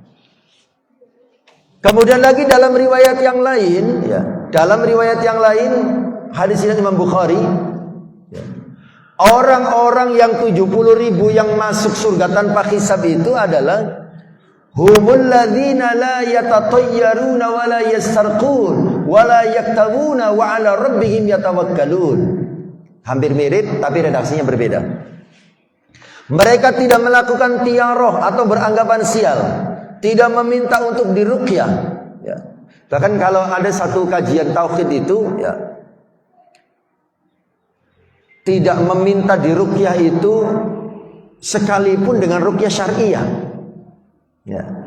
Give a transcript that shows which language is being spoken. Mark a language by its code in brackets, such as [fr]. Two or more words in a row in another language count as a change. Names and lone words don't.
[id] Kemudian lagi dalam riwayat yang lain, ya, dalam riwayat yang lain hadis ini Imam Bukhari, ya, orang-orang yang 70.000 yang masuk surga tanpa hisab itu adalah [ar] هم الذين لا يتطيرون ولا يسترقون ولا يكتوون وعلى ربهم يتوكلون. [id] Hampir mirip tapi redaksinya berbeda. Mereka tidak melakukan tiyaroh atau beranggapan sial, tidak meminta untuk diruqyah, ya. Bahkan kalau ada satu kajian tauhid itu, ya, tidak meminta diruqyah itu sekalipun dengan ruqyah syariah, ya.